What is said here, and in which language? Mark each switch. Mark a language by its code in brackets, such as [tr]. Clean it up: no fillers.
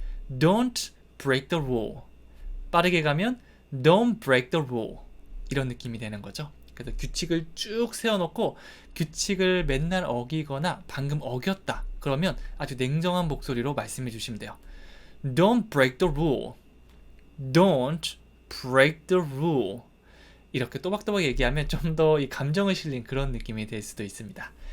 [en] Don't break the rule. [ko] 빠르게 가면 [en] Don't break the rule. [ko] 이런 느낌이 되는 거죠. 그래서 규칙을 쭉 세워놓고 규칙을 맨날 어기거나 방금 어겼다. 그러면 아주 냉정한 목소리로 말씀해 주시면 돼요. [en] Don't break the rule. Don't break the rule. [ko] 이렇게 또박또박 얘기하면 좀 더 이 감정을 실린 그런 느낌이 될 수도 있습니다.